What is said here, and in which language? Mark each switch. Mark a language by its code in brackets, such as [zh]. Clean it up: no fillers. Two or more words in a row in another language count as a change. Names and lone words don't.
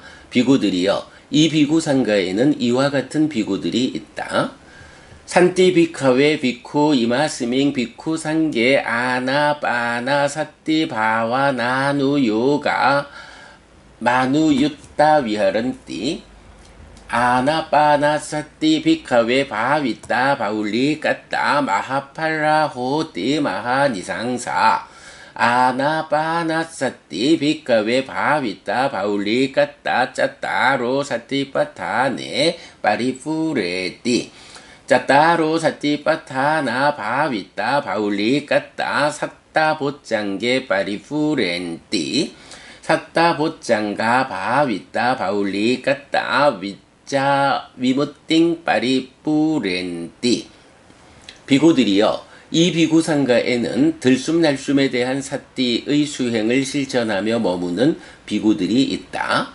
[ko] 비구들이요, 이 비구 상가에는 이와 같은 비구들이 있다. [pi] santi bhikkhave bhikkhū imasmiṃ bhikkhusaṅghe ānāpānasati bhāvanānuyogamanuyuttā viharanti ānāpāna sati bhikkhave bhāvitā bahulīkatā mahapphalā hoti mahānisaṃsā ānāpānasati bhikkhave bhāvitā bahulīkatā cattāro satipaṭṭhāne paripūreti cattāro sati 빠타네 파리푸레띠 짜따로 사띠 paṭṭhānā bhāvitā bahulīkatā satta bojjhaṅge paripūrenti satta bojjhaṅgā bhāvitā bahulīkatā vijjāvimuttiṃ paripūrenti [ko] 비구들이요, 이 비구 상가에는 들숨날숨에 대한 사띠의 수행을 실천하며 머무는 비구들이 있다.